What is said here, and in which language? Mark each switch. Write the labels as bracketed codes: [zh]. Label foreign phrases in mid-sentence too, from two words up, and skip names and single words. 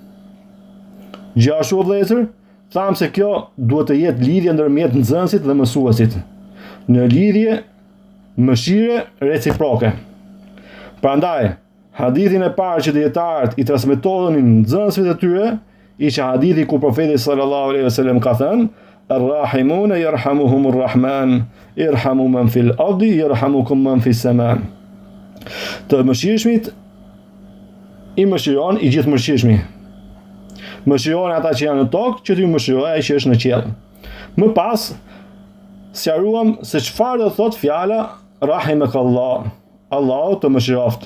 [sq] Gjithashtu vëllezër, tham se kjo duhet të jetë lidhje ndërmjet nxënësit dhe mësuesit, në lidhje mëshire reciproke. Prandaj, hadithin e parë që dietarët i transmetonin nxënësve të tyre ishte hadithi ku profeti [ar] صلى الله عليه وسلم [sq] ka thënë: [ar] "الراحمون يرحمهم الرحمن ارحموا من في الأرض يرحمكم من في السماء." [sq] Të mëshirshmit i mëshiron i gjithë mëshirshmi. Mëshiron ata që janë në tokë, që t'ju mëshiroj ai që është në qiell. Më pas sqaruam se çfarë do thot fjala rahimakallah, Allahu të mëshiroft.